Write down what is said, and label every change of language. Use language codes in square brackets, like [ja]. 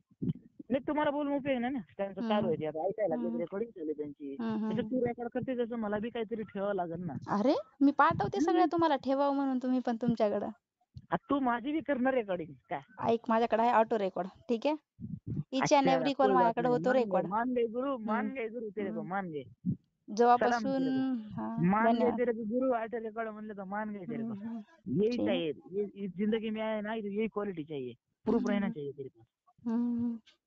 [mr] नाही तुम्हाला बोलून उपयोग नाही ना, त्यांचं चालू आहे ते आता ऐकायला लागले, रेकॉर्डिंग चालू त्यांची. त्याच्यात तू रेकॉर्ड करते तसं मला बी काहीतरी ठेवावं लागेल ना. अरे मी पाठवते सगळ्या तुम्हाला, ठेवावं म्हणून तुम्ही पण तुमच्याकडं. तू माझी बी करणार रेकॉर्डिंग काय? ऐक, माझ्याकडे आहे ऑटो रेकॉर्ड, ठीक आहे. [en] each and every call [mr] माझ्याकडे होतो रेकॉर्ड. [hi] मान गए गुरु, मान गए गुरु तेरे को, मान गए. [mr] जेव्हापासून [hi] मान गए तेरे को गुरु, ऑटो रेकॉर्ड [mr] म्हणलं तर [hi] मान गए तेरे को. यही चाहिए इस जिंदगी में आए ना, यही क्वालिटी चाहिए. प्रूफ रहना चाहिए तेरे पास.